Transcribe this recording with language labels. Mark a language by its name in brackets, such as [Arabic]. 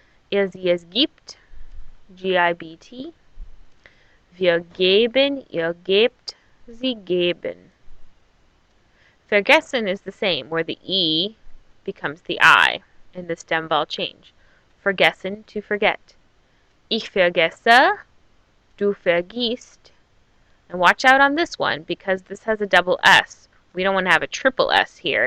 [German] sie es gibt, G-I-B-T. Wir geben, ihr gebt, sie geben. [English] Vergessen is the same, where the E becomes the I in the stem vowel change. Vergessen, to forget. [German] Ich vergesse, du vergisst. [English] And watch out on this one, because this has a double S. We don't want to have a triple S here.